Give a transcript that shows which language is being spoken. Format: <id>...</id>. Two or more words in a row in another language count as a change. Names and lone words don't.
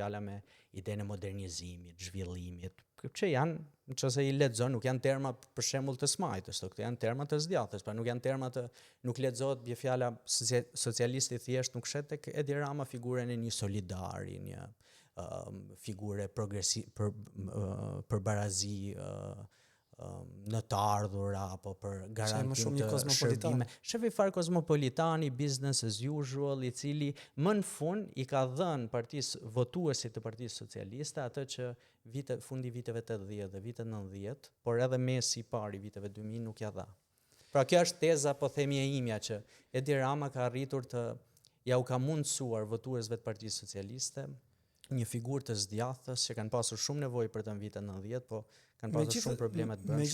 <sq>fjala me idenë e modernizimit, zhvillimit, që janë, nëse i lexon, nuk janë terma për shembull të smajtës, këto janë terma të zgjathës, pra nuk janë terma nuk lexohet bie fjala socialisti thjesht nuk shet tek Edi Rama figurën e një solidari, një figure për barazi në të ardhura apo për garantim të shërbime. Shefi far kozmopolitani,</sq> <en>business as usual,</en> <sq>i cili më në fund i ka dhënë votuesit të Partisë Socialiste atë që fundi viteve 80 dhe vitet 90, por edhe mesi i parë i viteve 2000 nuk ja dha. Pra kjo është teza, po themi e imja, që Edi Rama ka arritur u ka mundësuar votuesve të Partisë Socialiste një figurë të zgjathës që kanë pasur shumë nevojë për të në vitet 90, po kanë pasur shumë probleme të brendshme.</sq>